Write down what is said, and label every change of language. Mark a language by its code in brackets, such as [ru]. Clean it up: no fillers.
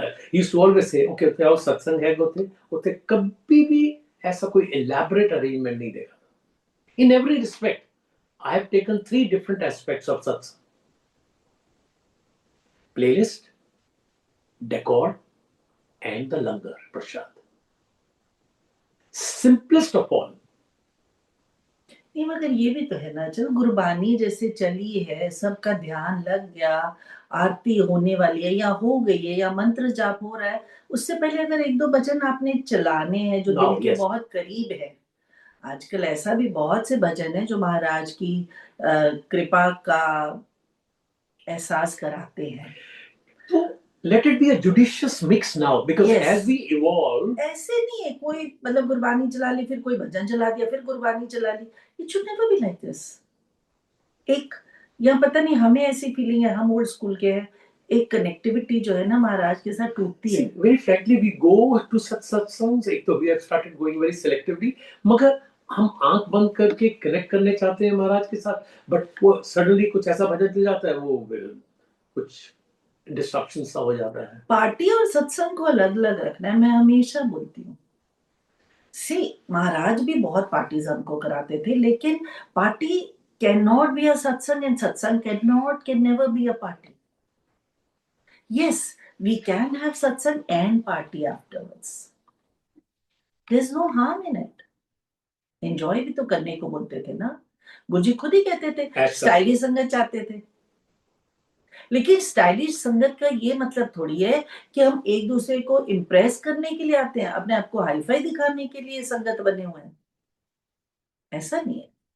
[en] He used to always say, okay, [hi] आओ सत्संग है उसे कभी भी ऐसा कोई [en] elaborate arrangement [hi] नहीं देगा. [en] In every respect, I have taken 3 different aspects of satsang: playlist, decor, and the Langar Prasad. Simplest of all. [hi] नहीं, मगर ये भी तो है ना, चलो गुरबानी जैसे चली है, सबका ध्यान लग गया, आरती होने वाली है या हो गई है या मंत्र जाप हो रहा है, उससे पहले अगर 1-2 भजन आपने चलाने हैं जो दिल के बहुत करीब है. आजकल ऐसा भी बहुत से भजन है जो महाराज की कृपा का एहसास कराते हैं. तो [en] let it be a judicious mix now, because as we evolve, [hi] ऐसे नहीं है कोई मतलब गुरबानी चला ली फिर कोई भजन चला दिया फिर गुरबानी चला ली. [en] It should never be like this. [hi] एक या पता नहीं हमें ऐसी फीलिंग है, हम ओल्ड स्कूल के हैं, एक कनेक्टिविटी जो है ना महाराज के साथ टूटती है. [en] Very frankly, we go to such songs. [hi] एक तो [en] we have started going very selectively, मगर [hi] हम आंख बंद करके कनेक्ट करने चाहते हैं महाराज के साथ, बट वो सडनली कुछ ऐसा भजन चल जाता है, वो कुछ डिस्ट्रप्शन सा हो जाता है। पार्टी और सत्संग को अलग अलग रखना है, मैं हमेशा बोलती हूँ। [en] see, [hi] महाराज भी बहुत पार्टीज हमको कराते थे, लेकिन [en] Party can not be a satsang and satsang can never be a party. Yes, we can have satsang and party afterwards. There's no harm in it. [hi] Enjoy भी तो करने को बोलते थे ना, गुरुजी खुद ही कहते थे ऐसा स्टाइलिश संगत चाहते थे। लेकिन स्टाइलिश संगत का ये मतलब थोड़ी है कि हम एक दूसरे को इम्प्रेस करने के लिए आते हैं, अपने आप को हाईफाई दिखाने के लिए संगत बने हुए हैं, ऐसा नहीं है।